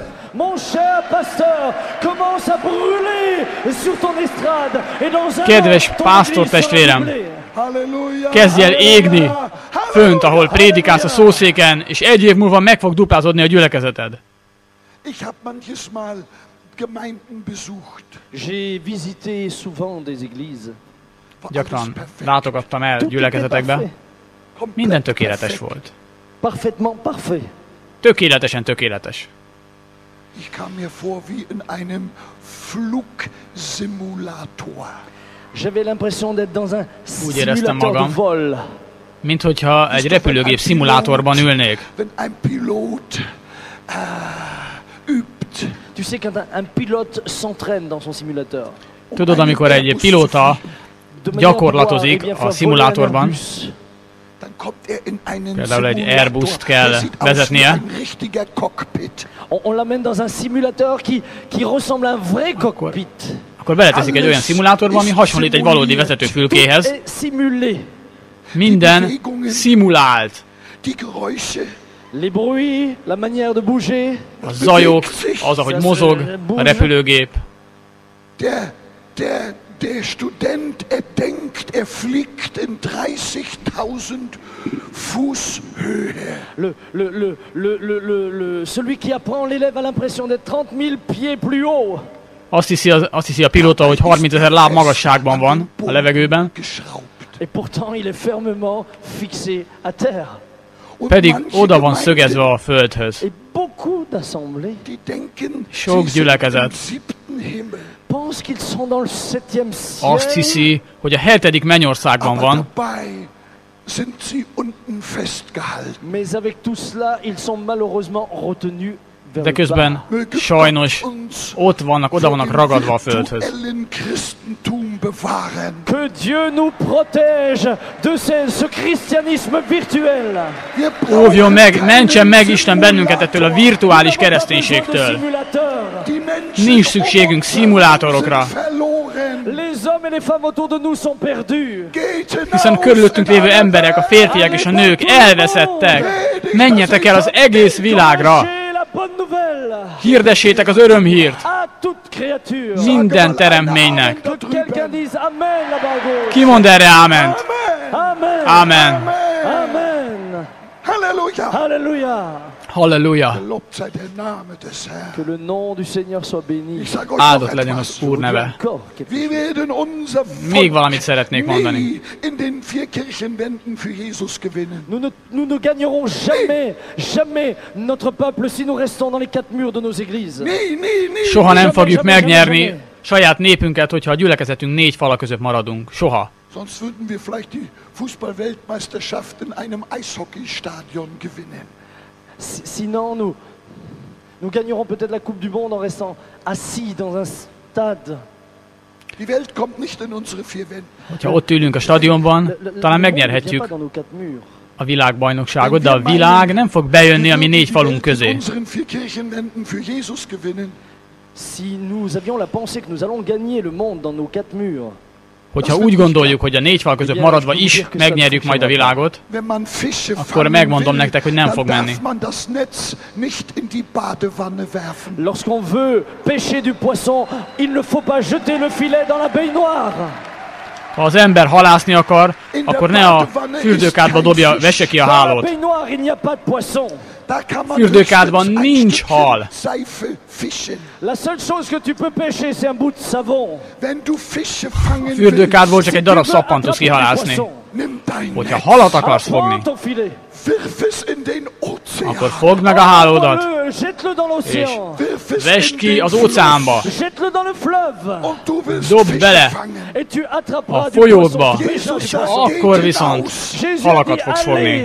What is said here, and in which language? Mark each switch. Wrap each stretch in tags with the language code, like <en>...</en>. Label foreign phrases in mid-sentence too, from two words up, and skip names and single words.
<fr>Mon cher pasteur, commence à brûler sur ton estrade et dans un</fr> <hu>Kedves</hu> <fr>an, ton</fr> <hu>pásztor</hu> <fr>église sera</fr> <hu>testvérem,</hu> <fr>doublée.</fr> <hu>Halleluja. kezdj el égni fönt, ahol prédikálsz a szószéken, és egy év múlva meg fog duplázódni a gyülekezeted.</hu> <de>Ich habe manches Mal Gemeinden besucht.</de> <fr>J'ai visité souvent des églises.</fr> <de>War</de> <hu>Gyakran</hu> <de>alles perfekt.</de> <hu>látogattam el</hu> <fr>Tout était</fr> <hu>gyülekezetekbe.</hu> <fr>parfait.</fr> <de>Komplett</de> <hu>Minden tökéletes</hu> <de>perfekt.</de> <hu>volt.</hu> <fr>Parfaitement parfait.</fr> <hu>Tökéletesen tökéletes.</hu> <de>Ich kam mir vor wie in einem Flugsimulator.</de> <fr>J'avais l'impression d'être dans un</fr> <hu>Úgy éreztem</hu> <fr>simulateur de</fr> <hu>magam,</hu> <fr>vol.</fr> <hu>mint hogyha egy repülőgép szimulátorban ülnék.</hu> <de>Wenn ein Pilot übt,</de> <fr>Tu sais quand un pilote s'entraîne dans son simulateur.</fr> <hu>Tudod, amikor egy pilóta</hu> <fr>De manière</fr> <hu>gyakorlatozik</hu> <fr>à pouvoir,</fr> <hu>a</hu> <fr>faire</fr> <hu>szimulátorban,</hu> <fr>voler un Airbus.</fr> <de>dann kommt er in einen</de> <hu>Például egy</hu> <de>Simulator.</de> <hu>Airbust kell</hu> <de>Der sieht aus wie</de> <hu>vezetnie.</hu> <de>ein richtiger Cockpit.</de> <fr>On l'amène dans un simulateur qui ressemble à un vrai cockpit.</fr> <hu>akkor beleteszik egy olyan szimulátorba, ami hasonlít egy valódi vezetőfülkéhez.</hu> <fr>Tout est simulé.</fr> <hu>Minden szimulált.</hu> <de>Die Geräusche,</de> <fr>Les bruits, la manière de bouger.</fr> <hu>A zajok, az, ahogy mozog a repülőgép.</hu> <de>der Student, er denkt, er fliegt in 30.000 Fuß Höhe.</de> <fr>Celui qui apprend l'élève a l'impression d'être 30 000 pieds plus haut.</fr> <hu>Azt hiszi a pilóta, hogy 30 000 láb magasságban van a levegőben,</hu> <de>Geschraubt.</de> <fr>Et pourtant, il est fermement fixé à terre.</fr> <de>Und</de> <hu>pedig</hu> <de>manche</de> <hu>oda van</hu> <de>Gemeinden,</de> <hu>szögezve a földhöz.</hu> <fr>Et beaucoup d'assemblées</fr> <de>die denken,</de> <hu>Sok</hu> <de>sie sind</de> <hu>gyülekezet</hu> <de>im 7. Himmel.</de> <fr>pensent qu'ils sont dans le 7e</fr> <hu>Azt</hu> <fr>ciel.</fr> <hu>hiszi, hogy a 7. mennyországban</hu> <de>Aber</de> <hu>van,</hu> <de>dabei sind sie unten festgehalten.</de> <fr>Mais avec tout cela, ils sont malheureusement retenus vers de le bas.</fr> <hu>közben</hu> <de>Möge</de> <hu>sajnos</hu> <de>Gott uns</de> <hu>ott vannak, oda vannak ragadva a földhöz.</hu> <de>virtuellen Christentum bewahren.</de> <fr>Que Dieu nous protège de ce christianisme virtuel.</fr> <de>Wir</de> <hu>Óvjon meg,</hu> <de>brauchen</de> <hu>mentsen meg</hu> <de>keinen</de> <hu>Isten bennünket ettől a virtuális kereszténységtől.</hu> <fr>Simulateur.</fr> <de>Die Menschen</de> <hu>Nincs szükségünk szimulátorokra,</hu> <de>sind verloren.</de> <fr>Les hommes et les femmes autour de nous sont perdus.</fr> <de>Geht hinaus</de> <hu>hiszen körülöttünk</hu> <de>in</de> <hu>lévő</hu> <de>alle</de> <hu>emberek, a férfiak és a nők elveszettek. Menjetek el az egész világra,</hu> <fr>Prêchez la bonne nouvelle</fr> <hu>hirdessétek az örömhírt</hu> <fr>à toute créature.</fr> <hu>minden teremtménynek.</hu> <fr>Que quelqu'un dise Amen là-bas à gauche.</fr> <hu>Ki mond erre áment? Amen. Amen. Amen. Halleluja.</hu> <fr>Alléluia.</fr> <hu>Halleluja!</hu> <de>Gelobt sei der Name des Herrn.</de> <fr>Que le nom du Seigneur soit béni.</fr> <de>Ich sage euch noch</de> <hu>Áldott legyen</hu> <de>etwas.</de> <hu>az Úr neve.</hu> <fr>Encore quelque</fr> <de>Wir werden unser</de> <hu>Még valamit szeretnék mondani.</hu> <de>nie in den 4 Kirchenwänden für Jesus gewinnen.</de> <fr>Nous ne gagnerons jamais notre peuple si nous restons dans les 4 murs de nos églises.</fr> <de>Nie.</de> <hu>Soha nem fogjuk</hu> <fr>jamais,</fr> <hu>megnyerni</hu> <fr>jamais.</fr> <hu>saját népünket, hogyha a gyülekezetünk 4 fala között maradunk. Soha.</hu> <de>Sonst würden wir vielleicht die Fußball-Weltmeisterschaft in einem Eishockeystadion gewinnen.</de> <fr>Sinon, nous gagnerons peut-être la Coupe du Monde en restant assis dans un stade.</fr> <de>Die Welt kommt nicht in unsere vier Wänden.</de> <hu>Hogyha ott ülünk a stadionban, talán megnyerhetjük a világbajnokságot, de a világ nem fog bejönni a mi négy falunk közé.</hu> <fr>Si nous avions la pensée que nous allons gagner le monde dans nos quatre murs,</fr> <hu>hogyha úgy gondoljuk, hogy a négy fal között maradva is megnyerjük majd a világot, akkor megmondom nektek, hogy nem fog menni.</hu> <fr>Lorsqu'on veut pêcher du poisson, il ne faut pas jeter le filet dans la baignoire.</fr> <hu>Ha az ember halászni akar, akkor ne a fürdőkádba dobja, vesse ki a hálót. Fürdőkádban nincs hal.</hu> <fr>La seule chose que tu peux pêcher, c'est un bout de savon.</fr> <hu>Fürdőkádból csak egy darab szappan tudsz kihalászni. Hogyha halat akarsz fogni, akkor fogd meg a hálódat, és vesd ki az óceánba, dobd bele a folyókba, és akkor viszont halakat fogsz fogni.</hu>